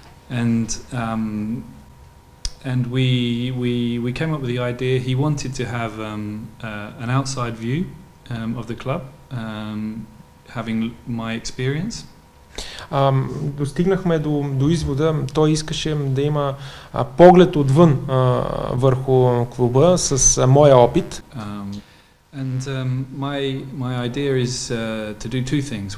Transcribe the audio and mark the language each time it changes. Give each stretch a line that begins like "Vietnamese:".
English: And we came up with the idea. He wanted to have an outside view of the club, having my experience.
Bulgarian: Достигнахме до извода, той искаше да има поглед отвън върху клуба с моя опит.
English: And my idea is to do two things.